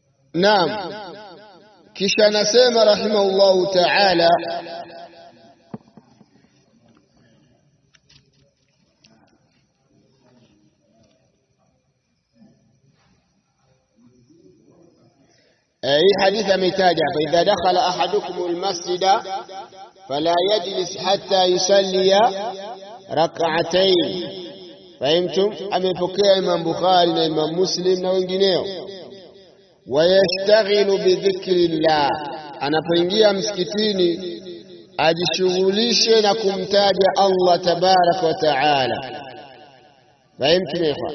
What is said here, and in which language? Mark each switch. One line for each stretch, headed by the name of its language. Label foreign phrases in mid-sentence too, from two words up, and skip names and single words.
Arabic: Naam,
Swahili: kisha anasema
Arabic: رحمه الله تعالى حديث متاجة فإذا دخل أحدكم المسجد فلا يجلس حتى يصلي ركعتين. فهمتم؟
Swahili: amepokea Imam Bukhari na Imam Muslim na wengineo.
Arabic: ويشتغل بذكر الله,
Swahili: anapoingia msikitini ajishughulishe na kumtaja Allah
Arabic: تبارك وتعالى. فهمتم إخوان?